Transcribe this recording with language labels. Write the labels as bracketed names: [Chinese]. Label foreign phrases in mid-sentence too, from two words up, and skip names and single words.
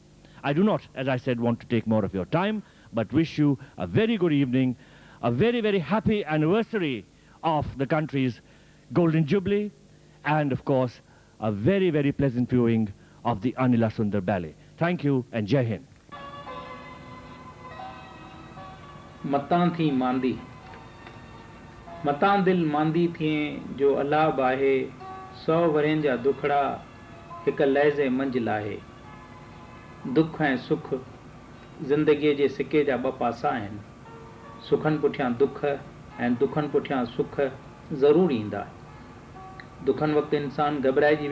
[English] I do not, as I said, want to take more of your time, but wish you a very good evening, a very, very happy anniversary of the country's Golden Jubilee, and of course, a very, very pleasant viewing of the Anila Sundar Ballet. Thank you, and [Hindi] जय हिंद. [Sindhi] मतां थी मांदी मतां दिल मांदी थिए जो अल्लाह बाहे 100 वरें जा दुखड़ा हिक लहज़े मंझ लाहे दुख ऐं सुख ज़िंदगीअ जे सिके जा ॿ पासा आहिनि सुखनि पुठियां दुख ऐं दुखनि पुठियां सुख ज़रूरु ईंदा दुखनि वक़्तु इंसानु घबराइजी